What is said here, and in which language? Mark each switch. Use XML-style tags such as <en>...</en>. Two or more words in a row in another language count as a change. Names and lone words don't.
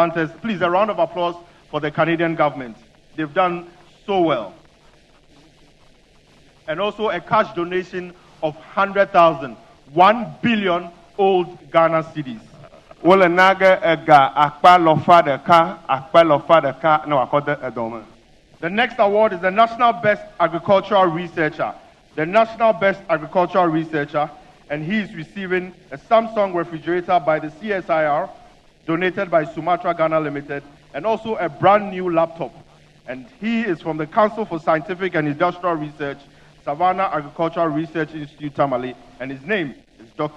<en>Please, a round of applause for the Canadian government. They've done so well. and also a cash donation of 100,000, 1 billion old Ghana cedis.</en> <ee>Wole nage ega akpa lofa deka na wakode edome.</ee> <en>The next award is the National Best Agricultural Researcher. The National Best Agricultural Researcher, and he is receiving a Samsung refrigerator by the CSIR, donated by Sumatra Ghana Limited, and also a brand new laptop. And he is from the Council for Scientific and Industrial Research, Savannah Agricultural Research Institute, Tamale, and his name is Dr.</en>